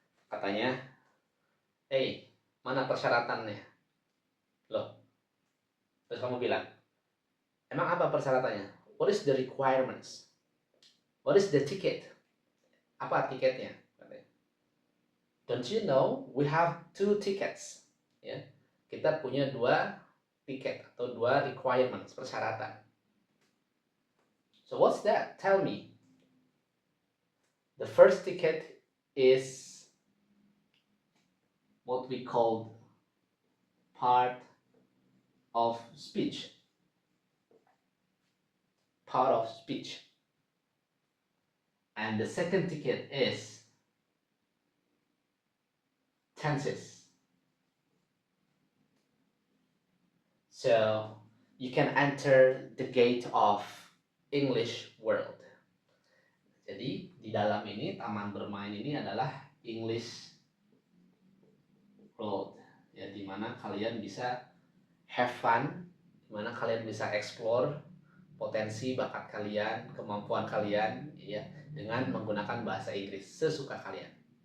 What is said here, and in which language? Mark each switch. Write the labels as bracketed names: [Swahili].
[Indonesian] Katanya, "Hey, mana persyaratannya?" Loh, terus kamu bilang, "Emang apa persyaratannya? [English] What is the requirements? What is the ticket?" [Indonesian] Apa tiketnya? [English] "Don't you know we have two tickets?" [Indonesian] Ya, kita punya dua tiket atau dua requirements, persyaratan. [English] So what's that? Tell me. The first ticket is what we call part of speech. Part of speech. And the second ticket is tenses. So you can enter the gate of English world. [Indonesian] Jadi di dalam ini, taman bermain ini adalah English world, ya, dimana kalian bisa have fun, dimana kalian bisa explore potensi bakat kalian, kemampuan kalian, ya, dengan menggunakan bahasa Inggris sesuka kalian.